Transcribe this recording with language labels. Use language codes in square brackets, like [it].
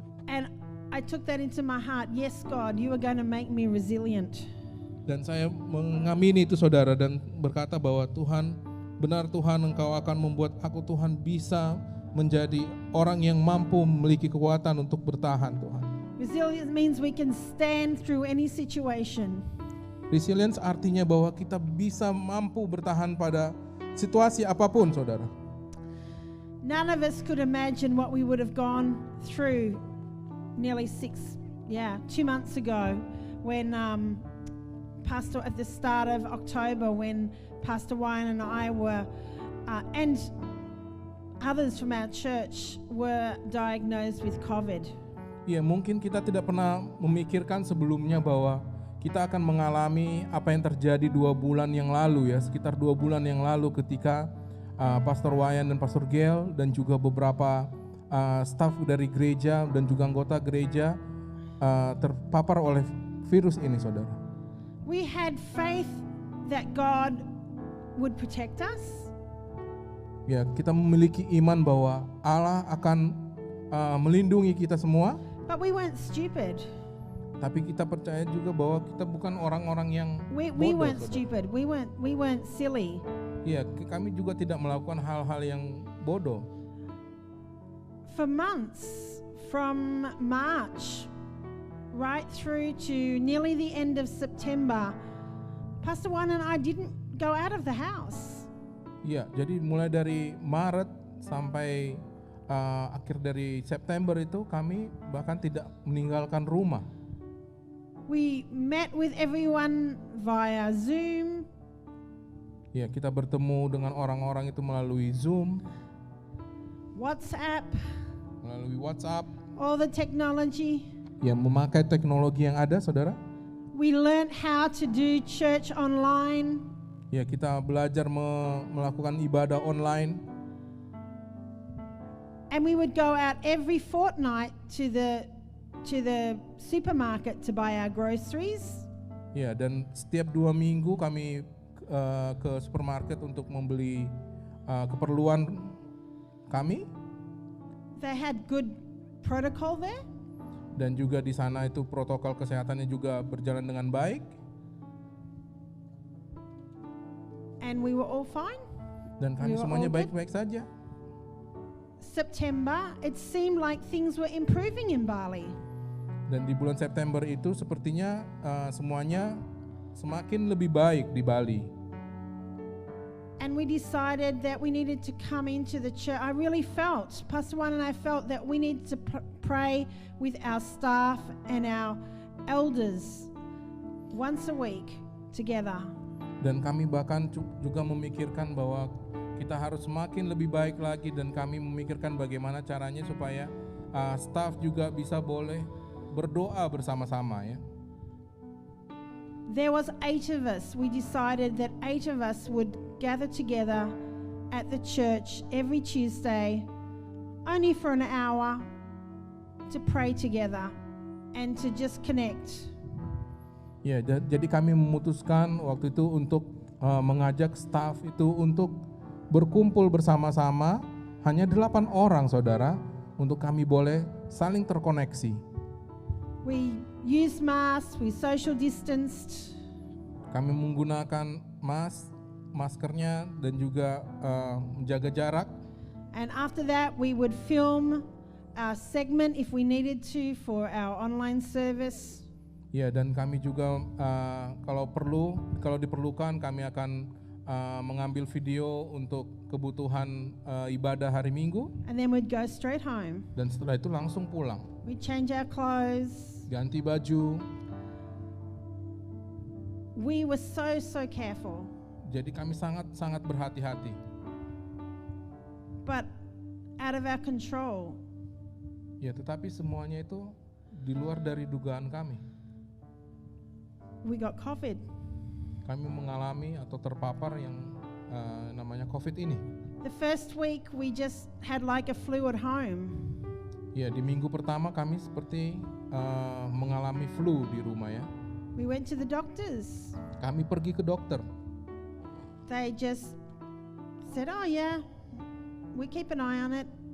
[en] And I took that into my heart. Yes, God, you are going to make me resilient. [id] Dan saya mengamini itu, saudara, dan berkata bahwa Tuhan, benar Tuhan, Engkau akan membuat aku, Tuhan, bisa menjadi orang yang mampu memiliki kekuatan untuk bertahan, Tuhan. [en] Resilience means we can stand through any situation. [id] Resilience artinya bahwa kita bisa mampu bertahan pada situasi apapun, saudara. [en] None of us could imagine what we would have gone through nearly 2 months ago when Pastor, at the start of October, when Pastor Wyan and I were, and others from our church were diagnosed with COVID. [id] Ya, mungkin kita tidak pernah memikirkan sebelumnya bahwa kita akan mengalami apa yang terjadi 2 bulan yang lalu ya, sekitar 2 bulan yang lalu ketika Pastor Wyan dan Pastor Gail dan juga beberapa staf dari gereja dan juga anggota gereja terpapar oleh virus ini, saudara. [en] We had faith that God would protect us. [id] Ya, kita memiliki iman bahwa Allah akan melindungi kita semua. [en] But we weren't stupid. [id] Tapi kita percaya juga bahwa kita bukan orang-orang yang [en] We [id] bodoh. [en] weren't [id] saudara. [en] stupid. We weren't silly. [id] Iya, kami juga tidak melakukan hal-hal yang bodoh. [en] For months, from March right through to nearly the end of September, Pastor Juan and I didn't go out of the house. [id] Iya, jadi mulai dari Maret sampai akhir dari September itu kami bahkan tidak meninggalkan rumah. [en] We met with everyone via Zoom. [id] Ya, kita bertemu dengan orang-orang itu melalui Zoom, [en] WhatsApp, [id] melalui WhatsApp. [en] all the technology. [id] Ya, memakai teknologi yang ada, saudara. [en] We learned how to do church online. [id] Ya, kita belajar melakukan ibadah online. [en] And we would go out every fortnight to the supermarket to buy our groceries. [id] Ya, dan setiap 2 minggu kami ke supermarket untuk membeli keperluan kami. [en] They had good protocol there. [id] Dan juga di sana itu protokol kesehatannya juga berjalan dengan baik. [en] And we were all fine. [id] Dan kami [en] We were [id] semuanya [en] all good. [id] baik-baik saja. [en] September, it seemed like things were improving in Bali. [id] Dan di bulan September itu sepertinya semuanya semakin lebih baik di Bali. [en] And we decided that we needed to come into the church. I really felt, Pastor Juan and I felt that we needed to pray with our staff and our elders once a week together. [id] Dan kami bahkan juga memikirkan bahwa kita harus semakin lebih baik lagi, dan kami memikirkan bagaimana caranya supaya staff juga bisa boleh berdoa bersama-sama ya. [en] There was 8 of us. We decided that 8 of us would gather together at the church every Tuesday, only for an hour, to pray together and to just connect. [id] Ya, jadi kami memutuskan waktu itu untuk mengajak staff itu untuk berkumpul bersama-sama, hanya 8 orang, saudara, untuk kami boleh saling terkoneksi. [en] We used masks, we social distanced. [id] Kami menggunakan maskernya dan juga menjaga jarak. [en] And after that, we would film our segment if we needed to for our online service. [id] Ya, dan kami juga kalau diperlukan kami akan mengambil video untuk kebutuhan ibadah hari Minggu. [en] And then we'd go straight home. [id] Dan setelah itu langsung pulang, [en] We'd change our clothes. [id] ganti baju. [en] We were so careful. [id] Jadi kami sangat berhati-hati. [en] But out of our control. [id] Ya, tetapi semuanya itu di luar dari dugaan kami. [en] We got COVID. [id] Kami mengalami atau terpapar yang namanya COVID ini. [en] The first week we just had like a flu at home. [id] Ya, di minggu pertama kami seperti mengalami flu di rumah ya. [en] We went to the doctors. [id] Kami pergi ke dokter. [en] They just said, "Oh yeah, we keep an eye on it."